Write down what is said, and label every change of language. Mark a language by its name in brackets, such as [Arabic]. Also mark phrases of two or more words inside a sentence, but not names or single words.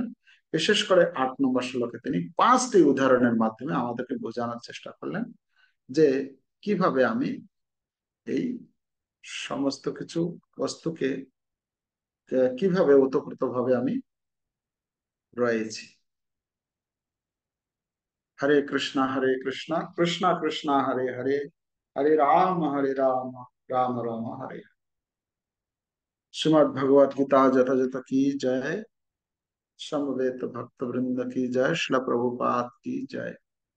[Bangla] বিশেষ করে 8 নম্বর শ্লোকে তিনি 5টি উদাহরণের মাধ্যমে আমাদেরকে বোঝানোর চেষ্টা করলেন যে কিভাবে আমি এই সমস্ত কিছু বস্তুকে কিভাবে ওতপ্রোত ভাবে আমি রয়েছি। [Sanskrit] হরে কৃষ্ণ কৃষ্ণ কৃষ্ণ হরে হরে, হরে রাম রাম রাম হরে। [Hindi] श्रीमद् भगवत गीता यथायथ की जय, समवेत भक्त वृंद की जय, श्रील प्रभुपाद की जय।